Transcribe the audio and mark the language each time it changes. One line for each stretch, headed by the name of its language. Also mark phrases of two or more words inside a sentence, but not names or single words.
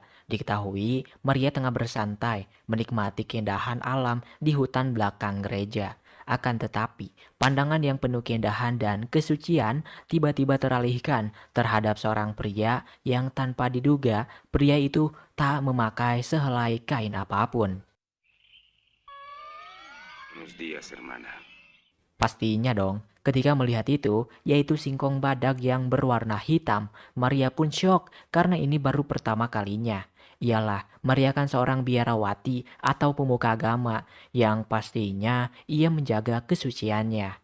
Indonesian: Diketahui, Maria tengah bersantai menikmati keindahan alam di hutan belakang gereja. Akan tetapi, pandangan yang penuh keindahan dan kesucian tiba-tiba teralihkan terhadap seorang pria yang tanpa diduga pria itu tak memakai sehelai kain apapun.
Spanish: Buenos días, hermana.
Indonesian: Pastinya dong, ketika melihat itu, yaitu singkong badak yang berwarna hitam, Maria pun syok karena ini baru pertama kalinya. Ialah, Maria kan seorang biarawati atau pemuka agama yang pastinya ia menjaga kesuciannya.